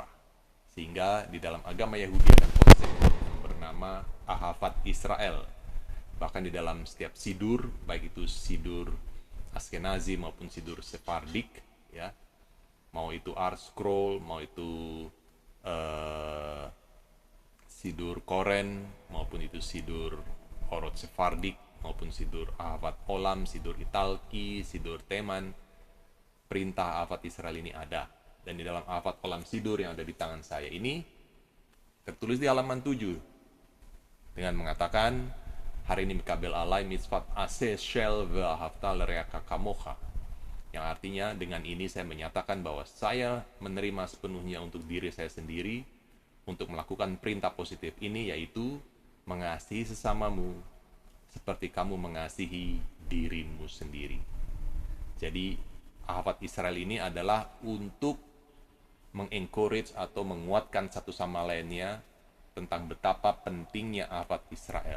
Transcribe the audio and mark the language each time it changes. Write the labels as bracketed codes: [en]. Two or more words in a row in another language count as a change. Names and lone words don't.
[id] Sehingga di dalam agama Yahudi ada konsep yang bernama [he] אהבת ישראל. [id] Bahkan di dalam setiap sidur, baik itu sidur Askenazi maupun sidur Sephardik, ya, mau itu Art Scroll, mau itu sidur Koren, maupun itu sidur Orot Sephardik, maupun sidur Ahavat Olam, sidur Italki, sidur Teman, perintah [he] אהבת ישראל [id] ini ada. Dan di dalam Ahavat Olam sidur yang ada di tangan saya ini tertulis di halaman 7 dengan mengatakan, hari ini [he] מקבל עלי מצוות עשה של ואהבת לרעך כמוך, [id] yang artinya dengan ini saya menyatakan bahwa saya menerima sepenuhnya untuk diri saya sendiri untuk melakukan perintah positif ini, yaitu mengasihi sesamamu seperti kamu mengasihi dirimu sendiri. Jadi [he] אהבת ישראל [id] ini adalah untuk mengencourage atau menguatkan satu sama lainnya tentang betapa pentingnya [he] אהבת ישראל.